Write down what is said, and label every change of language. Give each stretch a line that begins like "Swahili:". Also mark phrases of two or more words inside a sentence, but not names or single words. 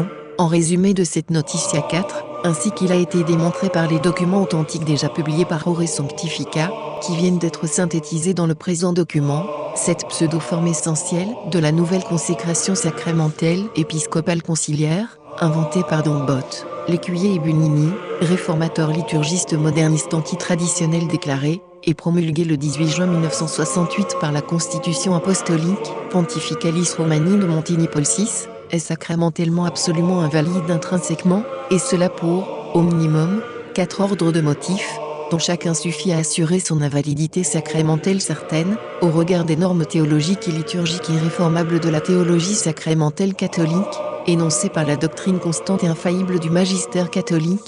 French: En résumé de cette Notitia 4, ainsi qu'il a été démontré par les documents authentiques déjà publiés par Ore Sanctifica, qui viennent d'être synthétisés dans le présent document, cette pseudo-forme essentielle de la nouvelle consécration sacramentelle épiscopale conciliaire, inventée par Don Bott, Lécuyer et Bunini, réformateurs liturgistes modernistes antitraditionnels déclarés, et promulguée le 18 juin 1968 par la Constitution apostolique Pontificalis Romani de Montini Paul VI, est sacramentellement absolument invalide intrinsèquement, et cela pour, au minimum, 4 ordres de motifs, dont chacun suffit à assurer son invalidité sacramentelle certaine, au regard des normes théologiques et liturgiques irréformables de la théologie sacramentelle catholique, énoncées par la doctrine constante et infaillible du magistère catholique.